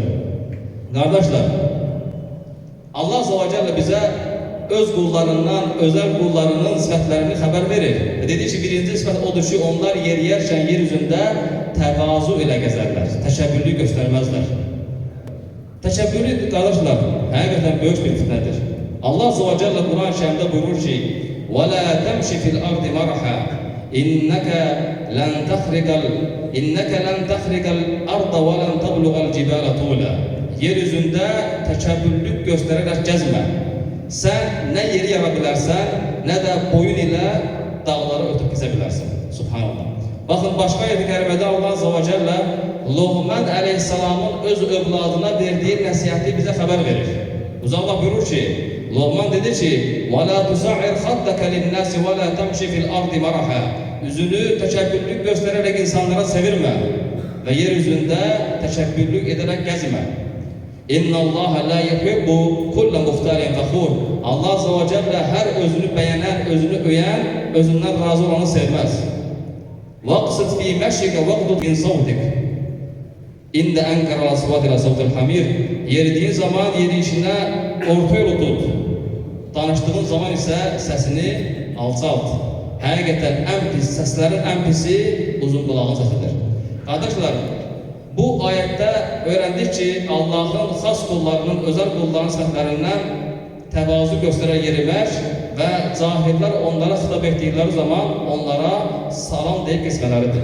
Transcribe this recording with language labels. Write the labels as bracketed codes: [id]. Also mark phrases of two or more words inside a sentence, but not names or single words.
[az] Qardaşlar, Allah [ar] عز وجل [az] bizə öz qullarından, özəl qullarının sifətlərini xəbər verir. Dedi ki, birinci sifət odur ki, onlar yeriyərkən yer üzündə təvazu ilə gəzərlər, təkəbbürlük göstərməzlər. Təkəbbürlük, qardaşlar, həqiqətən böyük bir fitnədir. Allah [ar] عز وجل [az] Quran-ı Kərimdə buyurur ki, [ar] وَلَا تَمْشِ فِي الْأَرْضِ مَرَحًا إِنَّكَ لَنْ تَخْرِقَ الْأَرْضَ وَلَنْ تَبْلُغَ الْجِبَالَ طُولًا. [az] Yer üzündə təkəbbürlük göstərərək gəzmə. Sən nə yeri yara bilərsən, nə də boyun ilə dağları ötüb keçə bilərsən. Subhanallah. Baxın, başqa ayət-i kərimədə Allah [ar] عز وجل [az] Loğman əleyhissalamın öz övladına verdiyi nəsihəti bizə xəbər verir. Uca Allah buyurur ki, Loğman dedi ki, وَلَا تُسَعِرْ خَدَّكَ لِلنَّاسِ وَلَا تَمْشِ فِي الْأَرْضِ مَرَحًا. Üzünü təkəbbürlük göstərərək insanlara sevirmə və yer üzündə təkəbbürlük edərək gəzmə. [ar] إن الله لا يحب كل مختال فخور. [tr] Allah [ar] عز وجل [tr] her özünü beğenen, özünü öyen, özünden razı olanı sevmez. [ar] واقصد في مشيك واغضض من صوتك إن أنكر الأصوات لصوت الحمير. [tr] Yeridiğin zaman yerişine orta yolu tut. Danıştığın zaman ise sesini alçalt. [az] Həqiqətən ən pis, səslərin ən pisi uzun qulağın səsidir. Qardaşlar, bu ayətdə öyrəndik ki, Allahın xas qullarının, özəl qullarının səhvlərindən təvazu göstərək yerimək və cahillər onlara xitab etdikləri zaman onlara salam deyib keçmələridir.